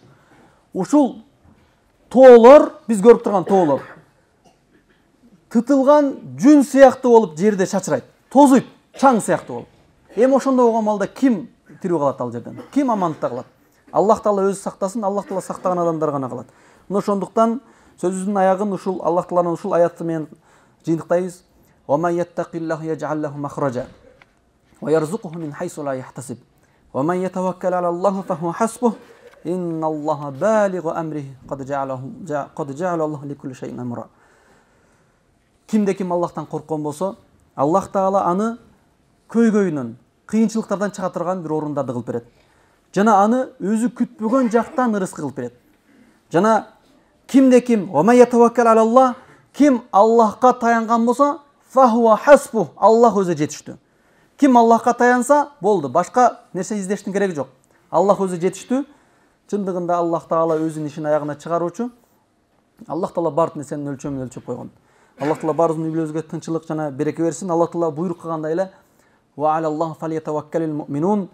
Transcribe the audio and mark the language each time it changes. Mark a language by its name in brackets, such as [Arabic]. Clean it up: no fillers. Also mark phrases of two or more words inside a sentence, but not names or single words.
[Kyrgyz] Ушул тоолор, биз көрүп турган тоолор, тытылган жүн сыяктуу болуп жерде чачырайт. Тозуйт, чаң сыяктуу болуп. Эми ошондой болгон малда ким тирүү калат ал жерден? Ким амандыкта калат? Аллах Таала өзү сактасын, Аллах Таала сактаган адамдар гана калат. Мына ошондуктан сөзүбүздүн аягын ушул Аллах Тааланын ушул аятты менен жыйынтыктайбыз. [Arabic] ومن يتق الله يجعل له مخرجا ويرزقه من حيث لا يحتسب. ومن يتوكل على الله فهو حسبه. إن الله بالغ أمره قد جعل الله لكل شيء أمرا. [Kyrgyz] Кимде ким Аллахтан корккон болсо, Аллах Таала аны көйгөйүнөн, кыйынчылыктардан чыга турган бир орундарды кылып берет. Жана аны өзү күтпөгөн жактан ырызкы кылып берет. Жана кимде ким ким Аллахка таянган болсо, [Arabic] فهو حسبه, [Kyrgyz] Аллах өзү жетиштүү. Ким Аллахка таянса, болду, башка нерсе издештин кереги жок. Аллах өзү жетиштүү. Чындыгында Аллах Таала өзүнүн ишин аягына чыгаруучу. Аллах Таала бардык нерсенин өлчөмүн өлчөп койгон. Аллах Таала баарыбыздын үй-бүлөбүзгө тынчылык жана береке берсин. Аллах Таала буйрук кылгандай эле [Arabic] وعلى الله فليتوكل المؤمنون.